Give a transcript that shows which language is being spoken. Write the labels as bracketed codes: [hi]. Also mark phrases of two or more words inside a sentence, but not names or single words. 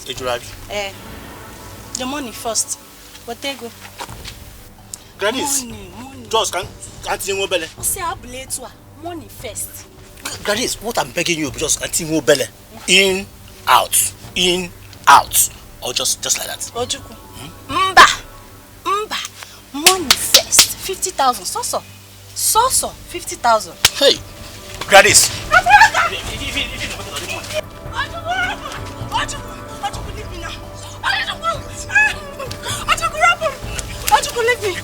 [en] The money first. But they go. Gladys, just can't you mobile? Say I blame you. Money first. Gladys, what I'm begging you, just can't you mobile? In, out, or just like that. [ig] Ojukwu. Mba. [en] Money first. 50,000. So. 50,000. Hey, Gladys. Ojukwu, leave me now. Ojukwu, leave me.